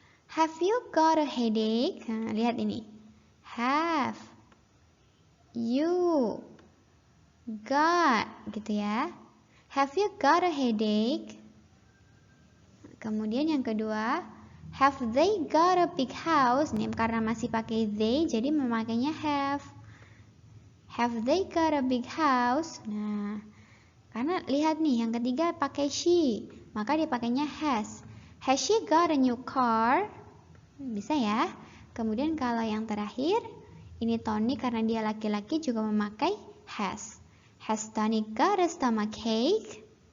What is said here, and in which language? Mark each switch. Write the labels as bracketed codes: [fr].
[en] Have you got a headache? [id] Nah, lihat ini. [en] Have you got, [id] gitu ya. [en] Have you got a headache? [id] Kemudian yang kedua, [en] have they got a big house? [id] Nih, karena masih pakai they, jadi memakainya have. [en] Have they got a big house? [id] Nah, karena lihat nih, yang ketiga pakai she, maka dipakainya has. [en] Has she got a new car? [id] Bisa ya. Kemudian kalau yang terakhir, ini Tony karena dia laki-laki juga memakai has. [en] Has Tony got a stomachache?